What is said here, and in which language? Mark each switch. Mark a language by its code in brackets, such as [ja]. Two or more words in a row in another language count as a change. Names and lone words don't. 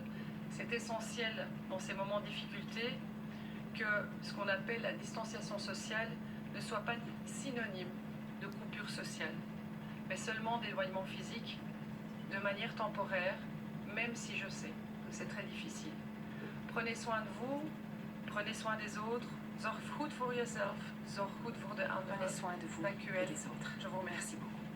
[fr] C'est essentiel dans ces moments de difficulté que ce qu'on appelle la distanciation sociale ne soit pas synonyme de coupure sociale, mais seulement d'éloignement physique de manière temporaire, même si je sais que c'est très difficile. Prenez soin de vous, prenez soin des autres. [nl] Zorg goed voor jezelf, zorg goed voor de anderen. [fr] Prenez soin de vous [nl] Dank u [fr] et [nl] wel. [fr] des autres. Je vous remercie. Merci beaucoup.